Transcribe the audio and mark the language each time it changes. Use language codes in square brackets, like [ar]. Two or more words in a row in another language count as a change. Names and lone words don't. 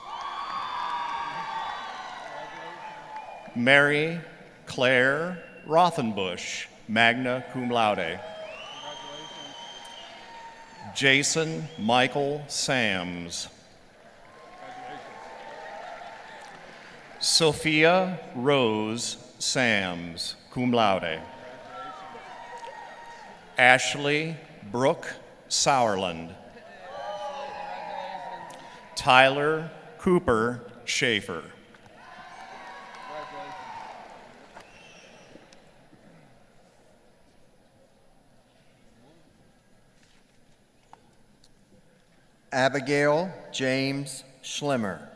[en] Mary Claire Rothenbush, [la] magna cum laude. [en] Jason Michael Sams. Sophia Rose Sams, [la] cum laude. [en] Ashley Brooke Sauerland. Tyler Cooper Schaefer. Abigail James Schlimmer.